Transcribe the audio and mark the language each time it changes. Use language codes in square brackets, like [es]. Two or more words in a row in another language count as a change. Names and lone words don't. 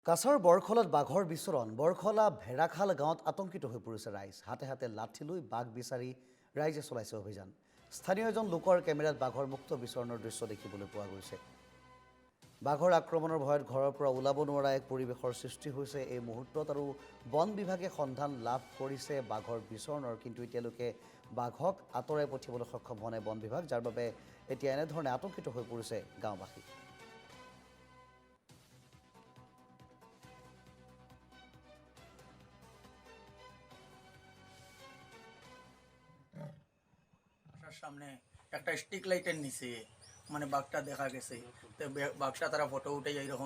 [as] কাছাৰ বৰখলাত বাঘৰ বিচৰণ বৰখলা ভেড়াখাল গাঁৱত আতংকিত হৈ পৰিছে ৰাইজ হাতে হাতে লাঠি লৈ বাঘ বিচাৰি ৰাইজে চলাইছে অভিযান স্থানীয় এজন লোকৰ কেমেৰাত বাঘৰ মুক্ত বিচৰণৰ দৃশ্য দেখিবলৈ পোৱা গৈছে বাঘৰ আক্ৰমণৰ ভয়ত ঘৰৰ পৰা ওলাব নোৱাৰা এক পৰিৱেশৰ সৃষ্টি হৈছে এই মুহূৰ্তত আৰু বন বিভাগে সন্ধান লাভ কৰিছে বাঘৰ বিচৰণৰ কিন্তু এতিয়ালৈকে বাঘক আঁতৰাই পঠিয়াবলৈ সক্ষম হোৱা নাই বন বিভাগ যাৰ বাবে এতিয়া এনেধৰণে আতংকিত হৈ পৰিছে গাঁওবাসী [bn] সামনে একটা [en] stick light [bn] নিচে মানে বাঘটা দেখা গেছে তো বাঘটা তারা ফটো উঠে এইরকম